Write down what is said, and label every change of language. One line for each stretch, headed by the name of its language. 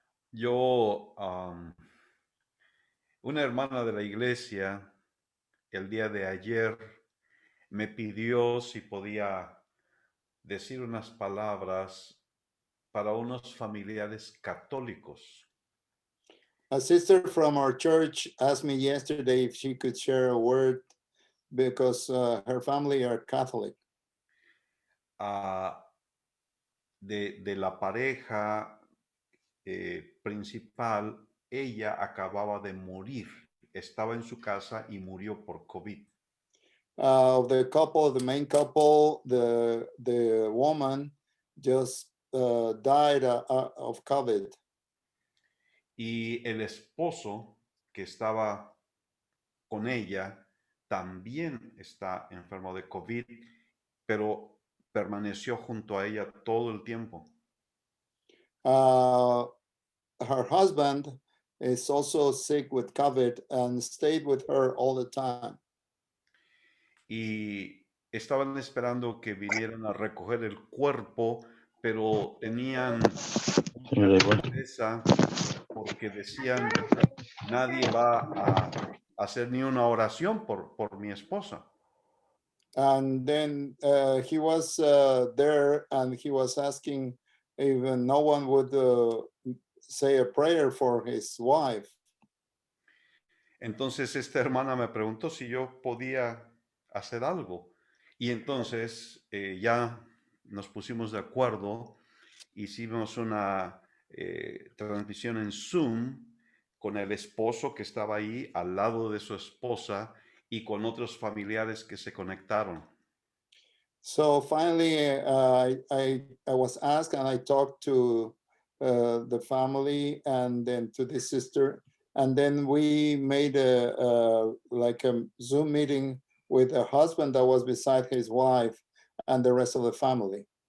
Spanish: Yo, una hermana de la iglesia, el día de ayer, me pidió si podía decir unas palabras para unos familiares católicos.
English: A sister from our church asked me yesterday if she could share a word because her family are Catholic.
Spanish: De la pareja principal, ella acababa de morir. Estaba en su casa y murió por COVID.
English: The couple, the main couple, the woman just died of COVID.
Spanish: Y el esposo que estaba con ella también está enfermo de COVID, pero permaneció junto a ella todo el tiempo.
English: Her husband is also sick with COVID and stayed with her all the time.
Spanish: Y estaban esperando que vinieran a recoger el cuerpo, pero tenían una tristeza porque decían, nadie va a hacer ni una oración por mi esposa.
English: And then he was there and he was asking if no one would say a prayer for his wife.
Spanish: Entonces esta hermana me preguntó si yo podía hacer algo. Y entonces ya nos pusimos de acuerdo, hicimos una transmisión en Zoom con el esposo que estaba ahí al lado de su esposa y con otros familiares que se conectaron.
English: So finally, I was asked and I talked to the family and then to the sister. And then we made like a Zoom meeting with a husband that was beside his wife and the rest of the family.